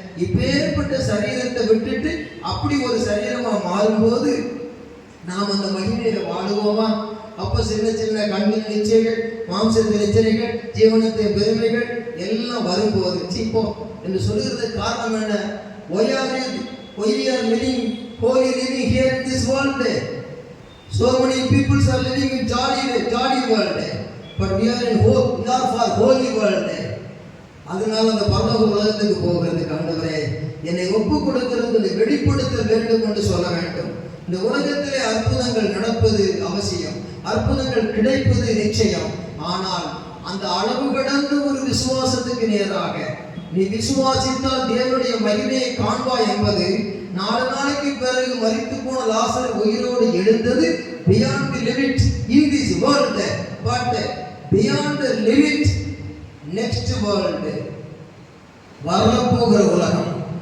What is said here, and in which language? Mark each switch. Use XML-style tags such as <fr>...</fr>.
<ta>இப்பேற்பட்ட சரீரத்தை விட்டுட்டு அப்படி ஒரு சரீரமா மாறும்போது நாம் அந்த மகிமையில வாழுவோமா? அப்ப சின்ன சின்ன கண்ணின் நிச்சயங்கள், மாம்சத்தின் நிச்சயங்கள், ஜீவனத்தின் பெருமைகள் எல்லாம் வரும்போது சீப்போ என்று சொல்லுகிறதுக்கு காரணம் என்ன?</ta> <en>Why we are living holy living here in this world? So many people are living in jolly world, but we are for holy world.</en> <ta>அதனால அந்த பரலோக உலகத்துக்கு போகிறதுக்கு ஆண்டவரே என்னை ஒப்பு கொடுக்கிறது வெளிப்படுத்த வேண்டும் என்று சொல்ல வேண்டும். இந்த உலகத்திலே அற்புதங்கள் நடப்பது அவசியம், அற்புதங்கள் கிடைப்பது நிச்சயம். ஆனால் அந்த அளவு கடந்த ஒரு விசுவாசத்துக்கு நேராக நீ விசுவாசித்தால் தேவனுடைய மகிமையை காண்பாய் என்பது, 4 நாளைக்கு பிறகு மரித்து போன லாசர் உயிரோடு எழுந்தது</ta> <en>beyond the limit in this world, but beyond the limit next world,</en> <ta>வரப்போகிற உலகம்.</ta>